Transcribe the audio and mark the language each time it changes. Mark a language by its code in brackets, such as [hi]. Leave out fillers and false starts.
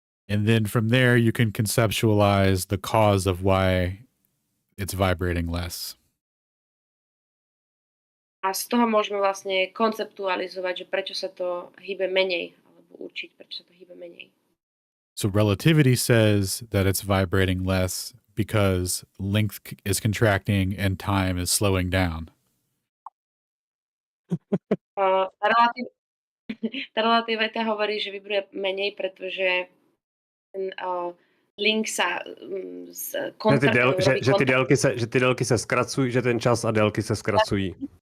[en] And then from there, you can conceptualize the cause of why it's vibrating less. [sk] A z toho môžeme vlastne konceptualizovať, že prečo sa to hýbe menej, alebo určiť, prečo sa to hýbe menej. [en] So relativity says that it's vibrating less because length is contracting and time is slowing down. [sk] Tá relativita hovorí, že vibruje menej, pretože ten link sa [cs] že ty délky se zkracují, že ten čas a délky se zkracují.